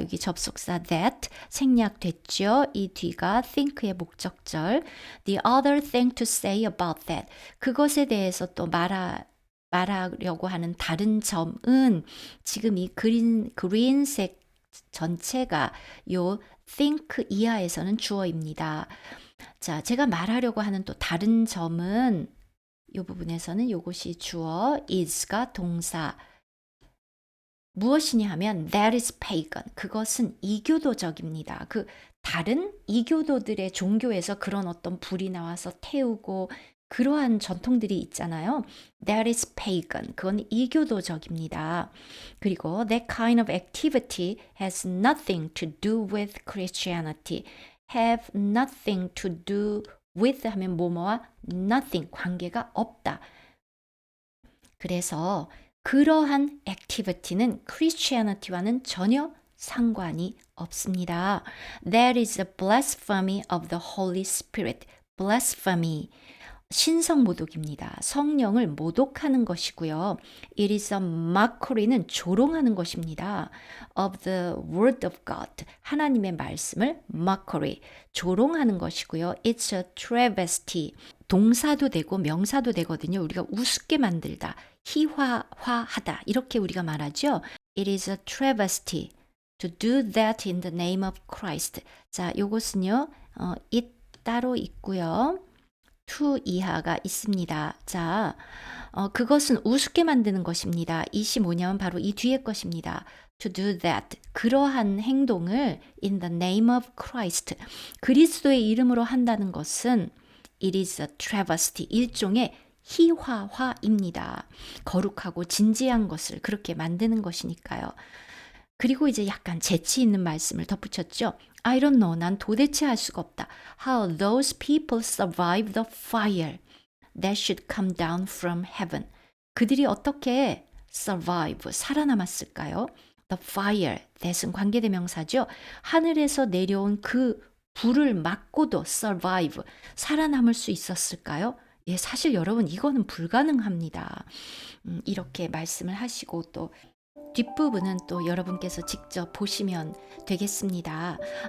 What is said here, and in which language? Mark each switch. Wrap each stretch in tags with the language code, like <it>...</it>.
<ko>여기 접속사 that 생략됐죠. 이 뒤가 think의 목적절.</ko> <en>The other thing to say about that.</en> <ko>그것에 대해서 또 말하려고 하는 다른 점은 지금 이 그린색 전체가 요 think 이하에서는 주어입니다. 자, 제가 말하려고 하는 또 다른 점은 이 부분에서는 이것이 주어, is가 동사. 무엇이냐 하면</ko> <en>that is pagan.</en> <ko>그것은 이교도적입니다. 그 다른 이교도들의 종교에서 그런 어떤 불이 나와서 태우고 그러한 전통들이 있잖아요.</ko> <en>That is pagan.</en> <ko>그건 이교도적입니다.</ko> <en>그리고 that kind of activity has nothing to do with Christianity. have nothing to do with</en> <ko>하면 뭐뭐와 nothing 관계가 없다. 그래서 그러한 activity는 Christianity와는 전혀 상관이 없습니다.</ko> <en>That is a blasphemy of the Holy Spirit.</en> <ko>blasphemy. 신성 모독입니다. 성령을 모독하는 것이고요.</ko> <en>It is a mockery</en> <ko>는 조롱하는 것입니다.</ko> <en>Of the word of God.</en> <ko>하나님의 말씀을 mockery, 조롱하는 것이고요.</ko> <en>It's a travesty.</en> <ko>동사도 되고 명사도 되거든요. 우리가 우습게 만들다, 희화화하다 이렇게 우리가 말하죠.</ko> <en>It is a travesty to do that in the name of Christ.</en> <ko>자, 요것은요. it 따로 있고요. to 이하가 있습니다. 자, 그것은 우습게 만드는 것입니다. 25년 바로 이 뒤에 것입니다.</ko> <en>To do that.</en> <ko>그러한 행동을</ko> <en>in the name of Christ.</en> <ko>그리스도의 이름으로 한다는 것은</ko> <en>it is a travesty.</en> <ko>일종의 희화화입니다. 거룩하고 진지한 것을 그렇게 만드는 것이니까요. 그리고 이제 약간 재치 있는 말씀을 덧붙였죠.</ko> <en>I don't know.</en> <ko>난 도대체 알 수가 없다.</ko> <en>How those people survive the fire that should come down from heaven.</en> <ko>그들이 어떻게 survive, 살아남았을까요? The fire, that은 관계대명사죠. 하늘에서 내려온 그 불을 맞고도 survive, 살아남을 수 있었을까요? 예, 사실 여러분 이거는 불가능합니다. 이렇게 말씀을 하시고 또 뒷부분은 또 여러분께서 직접 보시면 되겠습니다.</ko>